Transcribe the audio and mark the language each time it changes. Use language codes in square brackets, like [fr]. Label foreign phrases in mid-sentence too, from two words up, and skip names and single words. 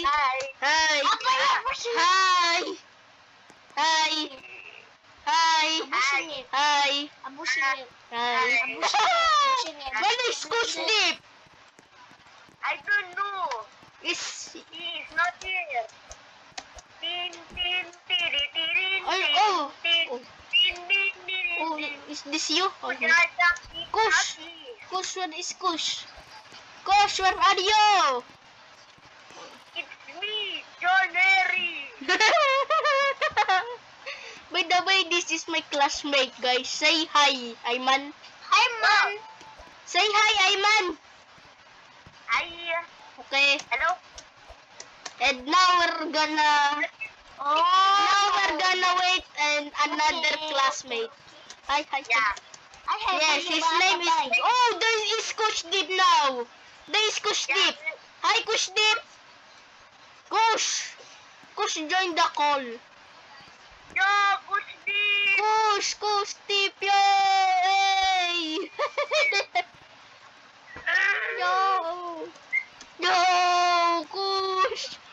[en] Hi. Hi. Hi. Hi. Hi. Hi. When is Kush Deep? I don't know. He is not here. Tin, tin, tiri, tirin, Ay, tin, oh. tin, Oh. tin, tin, tin, Oh, tin. is this you? Oh, Kudadaki, Kush. daki. Kush, where is Kush? Kush, where are you? It's me, John Harry. By the way, this is my classmate, guys. Say hi, Ayman. Hi, man. Say hi, Ayman. Hi. Okay. Hello. And now we're gonna wait and another classmate. Hi, hi. Yeah. Yes, his name is. Oh, there is Kush Deep now. There is Kush Deep. Hi, Kush Deep. Kush. Kush, join the call. Yo, Kush Deep. Kush Deep, yay! Yo, Kush.